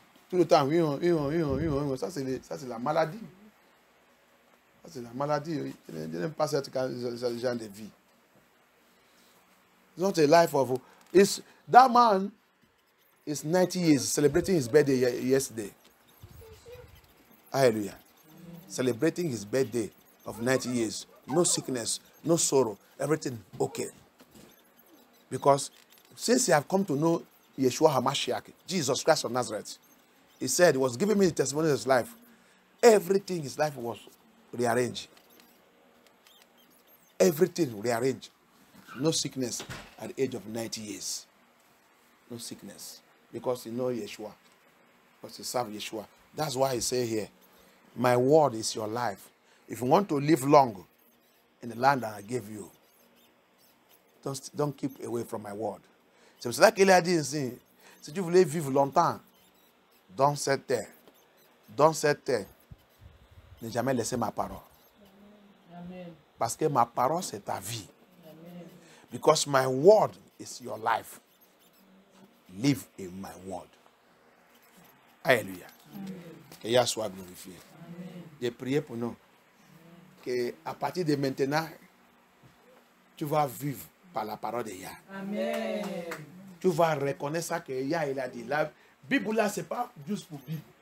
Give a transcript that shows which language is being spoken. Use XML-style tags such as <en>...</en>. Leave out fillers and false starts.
<fr>Tout le temps, ça c'est la maladie. Ça c'est la maladie. Je n'aime pas ce genre de vie.</fr> <en>It's not a life of... That man is 90 years, celebrating his birthday yesterday. Hallelujah. Celebrating his birthday of 90 years. No sickness, no sorrow, everything okay. Because since he have come to know Yeshua HaMashiach, Jesus Christ of Nazareth, he said, he was giving me the testimony of his life. Everything in his life was rearranged. Everything rearranged. No sickness at the age of 90 years. No sickness. Because he knows Yeshua. Because he serves Yeshua. That's why he say here, my word is your life. If you want to live long in the land that I gave you, don't keep away from my word.</en> <fr>C'est pour cela qu'il a dit ici, si tu voulais vivre longtemps dans cette terre, ne jamais laisser ma parole. Amen. Parce que ma parole, c'est ta vie. Amen.</fr> <en>Because my word is your life. Live in my word. Alléluia.</en> <fr>Que Yahweh soit glorifié. J'ai prié pour nous. Qu'à partir de maintenant, tu vas vivre par la parole de Yah. Amen. Tu vas reconnaître ça que Yah il a dit. La Bible là, ce n'est pas juste pour Bible.</fr>